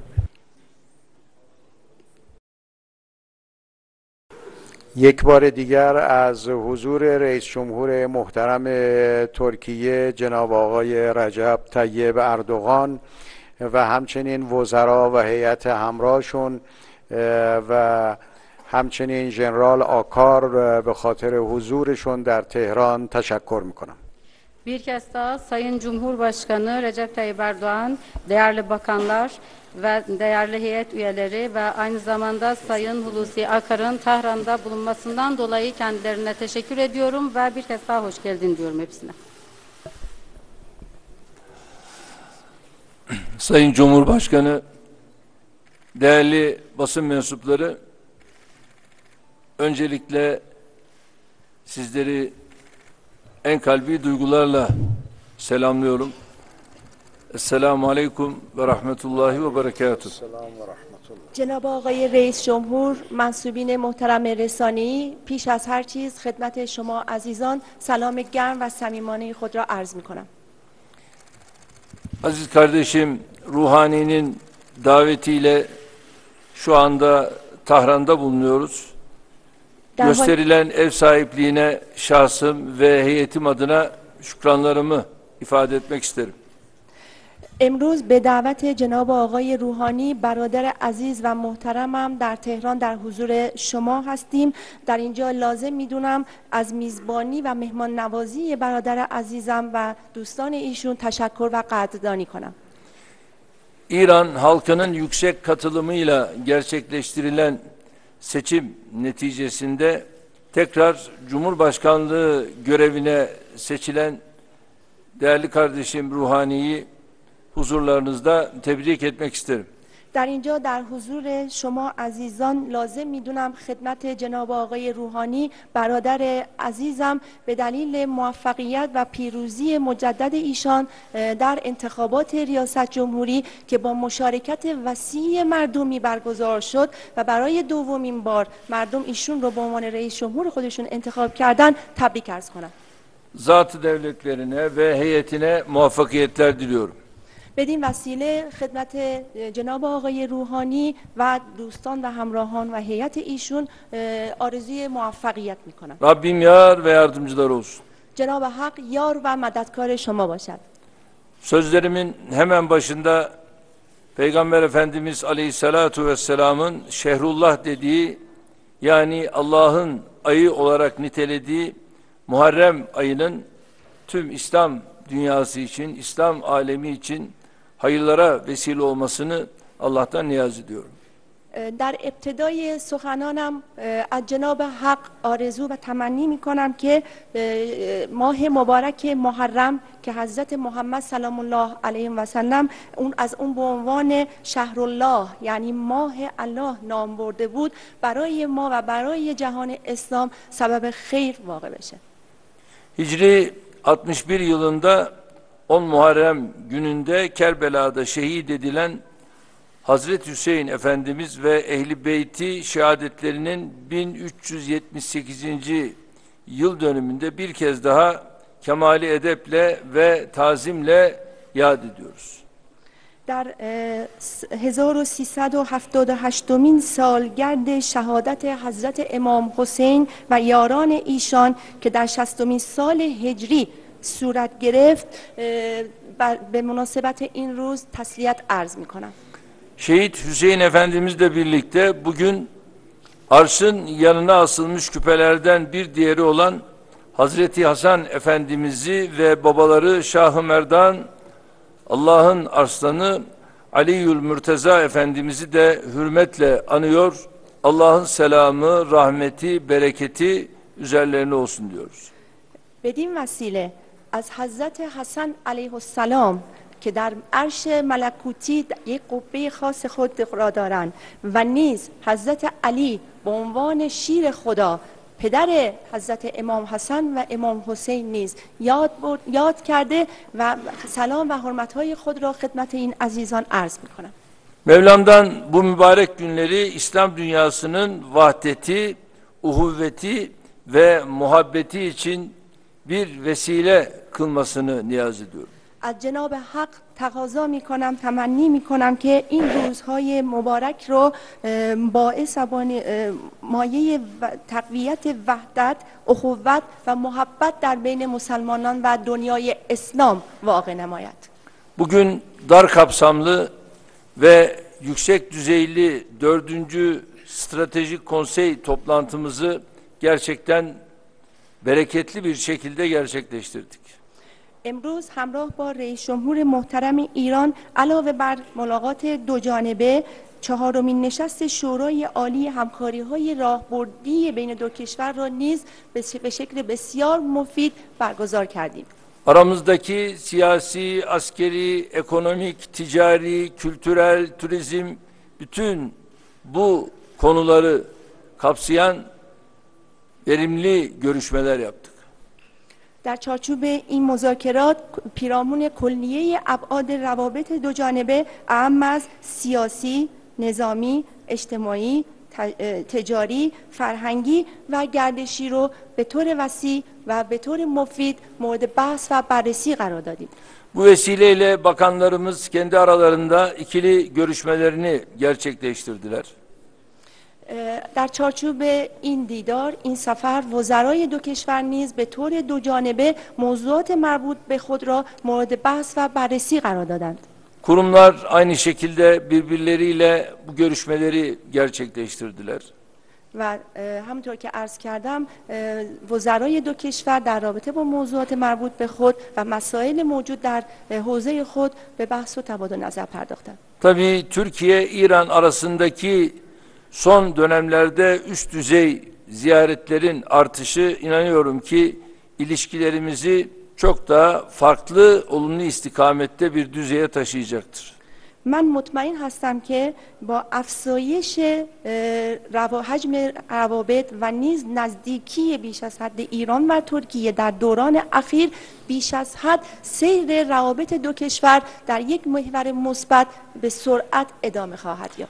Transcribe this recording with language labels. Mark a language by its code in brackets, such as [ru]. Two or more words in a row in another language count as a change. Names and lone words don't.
[fa] یک بار دیگر از حضور رئیس جمهور محترم ترکیه جناب آقای رجب طیب اردوغان و همچنین وزرا و هیئت همراهشون و همچنین ژنرال آکار به خاطر حضورشون در تهران تشکر میکنم. [tr] Bir kez daha Sayın Cumhurbaşkanı Recep Tayyip Erdoğan, değerli bakanlar ve değerli heyet üyeleri ve aynı zamanda Sayın Hulusi Akar'ın Tahran'da bulunmasından dolayı kendilerine teşekkür ediyorum ve bir kez daha hoş geldin diyorum hepsine. Sayın Cumhurbaşkanı, değerli basın mensupları, öncelikle sizleri en kalbi duygularla selamlıyorum. [ar] السلام عليكم ورحمة الله وبركاته. [fa] جناب آقای رئیس جمهور، منصوبین محترم رسانه‌ای، پیش از هر چیز خدمت شما عزیزان سلام گرم و صمیمانه خود را عرض می‌کنم. [tr] Aziz kardeşim Ruhani'nin davetiyle şu anda Tahran'da bulunuyoruz. Gösterilen ev sahipliğine şahsım ve heyetim adına şükranlarımı ifade etmek isterim. [fa] امروز به دعوت جناب آقای روحانی برادر عزیز و محترمم در تهران در حضور شما هستیم. در اینجا لازم میدونم از میزبانی و مهمان نوازی برادر عزیزم و دوستان ایشون تشکر و قدردانی کنم. [tr] İran halkının yüksek katılımıyla gerçekleştirilen seçim neticesinde tekrar Cumhurbaşkanlığı görevine seçilen değerli kardeşim Ruhani'yi huzurlarınızda tebrik etmek isterim. [fa] در اینجا در حضور شما عزیزان لازم میدونم خدمت جناب آقای روحانی برادر عزیزم به دلیل موفقیت و پیروزی مجدد ایشان در انتخابات ریاست جمهوری که با مشارکت وسیع مردمی برگزار شد و برای دومین بار مردم ایشون رو به عنوان رئیس جمهور خودشون انتخاب کردن تبریک عرض کنم. [tr] Zat-ı devletlerine ve heyetine muvaffakiyetler diliyorum. [fa] بدین وسیله خدمت جناب آقای روحانی و دوستان و همراهان و هیئت ایشون آرزوی موفقیت میکنم. [tr] Rabbim yar ve yardımcıları olsun. [fa] جناب حق یار و مددکار شما باشد. [tr] Sözlerimin hemen başında Peygamber Efendimiz [ar] عليه الصلاة والسلام'ın [tr] Şehrullah dediği, yani Allah'ın ayı olarak nitelediği Muharrem ayının tüm İslam dünyası için, İslam alemi için hayırlara vesile olmasını Allah'tan niyaz ediyorum. [fa] در ابتدای سخنانم از جناب حق آرزو و تمنی می کنم که ماه مبارک محرم که حضرت محمد [ar] سلام الله علیه و سلم [fa] از اون به عنوان [ar] شهر الله [fa] یعنی ماه الله نام برده بود برای ما و برای jahon اسلام سبب خیر واقع بشه. [tr] Hicri 61 yılında 10 Muharrem gününde Kerbela'da şehit edilen Hazreti Hüseyin Efendimiz ve Ehl-i Beyti şehadetlerinin 1378. yıl dönümünde bir kez daha kemali edeple ve tazimle yad ediyoruz. [fa] در 1378مین سالگرد شهادت حضرت امام حسین و یاران ایشان که در 60مین سال هجری صورت گرفت به مناسبت این روز تسلیت عرض می کنم. [tr] Şehit Hüseyin Efendimizle birlikte bugün arşın yanına asılmış küpelerden bir diğeri olan Hazreti Hasan Efendimiz'i ve babaları Şah-ı Merdan, Allah'ın arslanı Aliül Mürteza Efendimiz'i de hürmetle anıyor. Allah'ın selamı, rahmeti, bereketi üzerlerine olsun diyoruz. [fa] بدین وسیله از حضرت حسن [ar] علیه السلام [fa] که در عرش ملکوتی یک قبه خاص خود را دارند و نیز حضرت علی به عنوان شیر خدا پدر حضرت امام حسن و امام حسین نیز یاد کرده و سلام و حرمت‌های خود را خدمت این عزیزان عرض می‌کنم. [tr] Mevlam'dan bu mübarek günleri İslam dünyasının vahdeti, uhuvveti ve muhabbeti için bir vesile kılmasını niyaz ediyorum. [fa] از جناب حق تقاضا می کنم، تمنی می کنم که این روزهای مبارک رو باعث مایه تقویت وحدت، اخوت و محبت در بین مسلمانان و دنیای اسلام واقع نماید. [tr] Bugün dar kapsamlı ve yüksek düzeyli 4. Stratejik Konsey toplantımızı gerçekten bereketli bir şekilde gerçekleştirdik. [fa] امروز همراه با رئیس جمهور محترم ایران علاوه بر ملاقات دو جانبه چهارمین نشست شورای عالی همکاری‌های راهبردی بین دو کشور را نیز به شکل بسیار مفید برگزار کردیم. [tr] Aramızdaki siyasi, askeri, ekonomik, ticari, kültürel, turizm, bütün bu konuları kapsayan verimli görüşmeler yaptık. [fa] در چارچوب این مذاکرات پیرامون کلیه ابعاد روابط دو جانبه اهم از سیاسی، نظامی، اجتماعی، تجاری، فرهنگی و گردشی رو به طور وسیع و به طور مفید مورد بحث و بررسی قرار دادیم. [tr] Bu vesileyle bakanlarımız kendi aralarında ikili görüşmelerini gerçekleştirdiler. [fa] در چارچوب این دیدار، این سفر، وزرای دو کشور نیز به طور دو جانبه موضوعات مربوط به خود را مورد بحث و بررسی قرار دادند. [tr] Kurumlar aynı şekilde birbirleriyle bu görüşmeleri gerçekleştirdiler. [fa] و همونطور که عرض کردم وزرای دو کشور در رابطه با موضوعات مربوط به خود و مسائل موجود در حوزه خود به بحث و تبادل نظر پرداختند. [tr] Tabii Türkiye-İran arasındaki son dönemlerde üst düzey ziyaretlerin artışı inanıyorum ki ilişkilerimizi çok daha farklı, olumlu istikamette bir düzeye taşıyacaktır. [fa] من مطمئن هستم که با افزایش حجم روابط و نیز نزدیکی بیش از حد ایران و ترکیه در دوران اخیر بیش از حد سیر روابط دو کشور در یک محور مثبت به سرعت ادامه خواهد یافت.